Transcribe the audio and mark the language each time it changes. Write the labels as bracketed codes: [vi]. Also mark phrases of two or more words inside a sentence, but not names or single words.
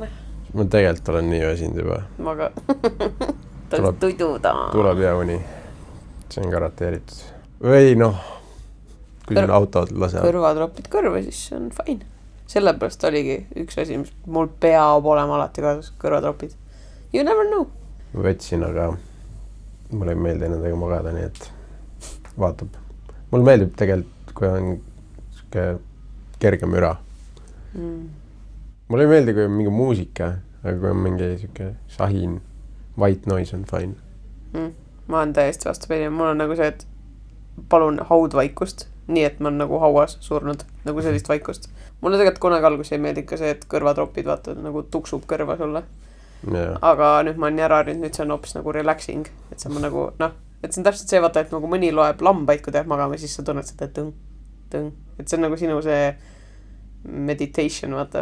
[et] Ma tegelikult olen nii väsinud juba. Maga. Tududa. Tuleb hea uni. See on garanteeritud. Või kui siin autod lasevad. Kõrvatropid kõrva, siis see on fine. Sellepärast oligi üks asi, mis mul peab olema alati kaasas, kõrvatropid. [en] You never know. [et] Võtsin, aga mulle ei meeldi nendega magada, nii et vaatab. Mulle meeldib tegelikult, kui on kerge müra. mulle ei meeldi, kui on mingi muusika, aga kui on mingi siuke sahin, [en] white noise [et] on fine. Ma olen täiesti vastupidi, mul on nagu see, et palun haudvaikust, nii et ma olen nagu hauas surnud, nagu sellist vaikust. Mulle tegelikult kunagi alguses ei meeldi ka see, et kõrvatropid vaata nagu tuksub kõrva sulle. [en] Yeah. [et] Aga nüüd ma olen ära harjunud, nüüd see on hoopis nagu relaxing, et see on nagu, et see on täpselt see, vaata, et nagu mõni loeb lambaid, kui teeb magama, siis sa tunned seda tõng, et see on nagu sinu see meditation, vaata.